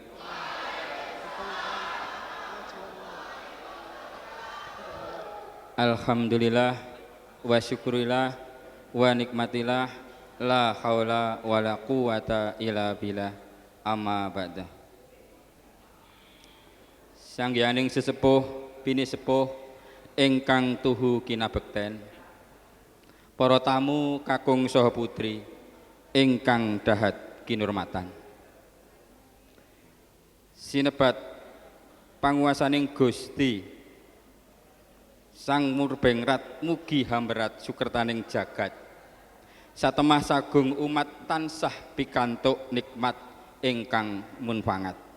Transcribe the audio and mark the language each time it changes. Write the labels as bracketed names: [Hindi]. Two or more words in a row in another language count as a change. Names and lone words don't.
[Arabic] الحمد لله والشكر لله والنعمة لله لا حول ولا قوة إلا بالله أما بعد. [Javanese] Sanggianing sesepuh bini sepuh ingkang tuhu kinabekten, para tamu kakung saha putri ingkang dahat kinurmatan, sinebat panguwasaning Gusti Sang Murbengrat mugi hamberat sukertaning jagat, satemah sagung umat tansah pikantuk nikmat ingkang munfangat.